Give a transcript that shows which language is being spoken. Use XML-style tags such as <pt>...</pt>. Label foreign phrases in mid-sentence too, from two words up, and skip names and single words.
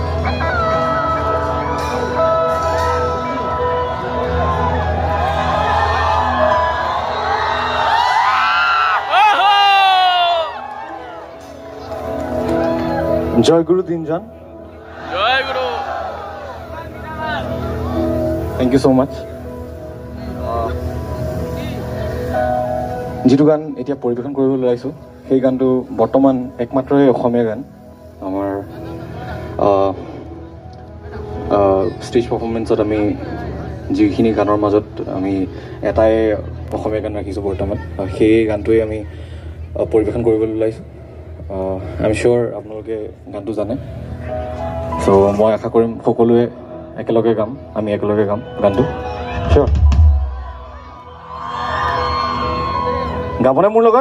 <as>জয় গুরু তিনজন জয় গুরু</as> <en>thank you so much</en> <as>যিটো গান এতিয়া পৰিৱেশন কৰিবলৈ ওলাইছোঁ সেই গানটো বৰ্তমান একমাত্ৰই অসমীয়া গান আমাৰ ষ্টেজ পাৰফৰ্মেঞ্চত আমি যিখিনি গানৰ মাজত আমি এটাই অসমীয়া গান ৰাখিছোঁ বৰ্তমান সেই গানটোৱে আমি পৰিৱেশন কৰিবলৈ ওলাইছোঁ</as> <en>I am sure</en> <as>আপোনালোকে গানটো জানে চ' মই আশা কৰিম সকলোৱে একেলগে গাম আমি একেলগে গাম গানটো চিয়'ৰ গাবনে মোৰ লগত</as>